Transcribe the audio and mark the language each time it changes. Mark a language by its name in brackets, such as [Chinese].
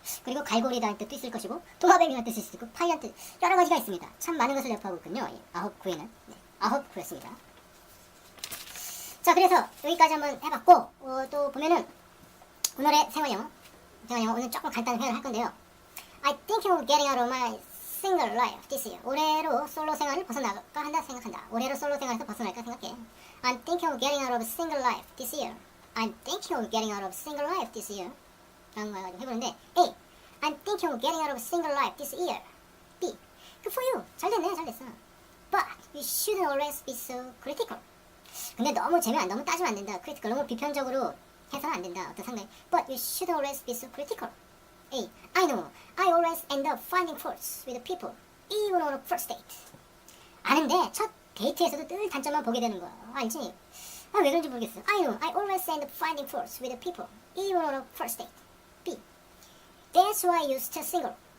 [Korean] 그리고 갈고리다는 뜻도 있을 것이고 도마뱀이라는 뜻이 있을 것이고 파이란 뜻 여러 가지가 있습니다. 참 많은 것을 접하고 있군요. 아홉 구에는. 네, 아홉 구였습니다. 자, 그래서 여기까지 한번 해봤고 또 보면은 오늘의 생활영어 오늘 조금 간단히 회화를 할 건데요. [English] I think of getting out of my single life this year. [Korean] 올해로 솔로 생활을 벗어나갈까 한다 생각한다. 올해로 솔로 생활에서 벗어날까 생각해. [English] I'm thinking of getting out of single life this year. I'm thinking of getting out of single life this year. [Korean] 라는 말 가지고 해보는데 A. [English] I'm thinking of getting out of single life this year. B. Good for you. [Korean] 잘 됐네. [English] But you shouldn't always be so critical. [Korean] 근데 너무 따지면 안 된다. [English] critical. [Korean] 너무 비편적으로 해서는 안 된다. 어떤 상당히. [English] But you shouldn't always be so critical. A. I know. I always end up finding faults with people. Even on a first date. [Korean] 아는데 첫 데이트에서도 늘 단점만 보게 되는 거야. 알지? 왜 그런지 모르겠어. [English] I know. I always end up finding faults with people. Even on a first date. B. That's why you're still single.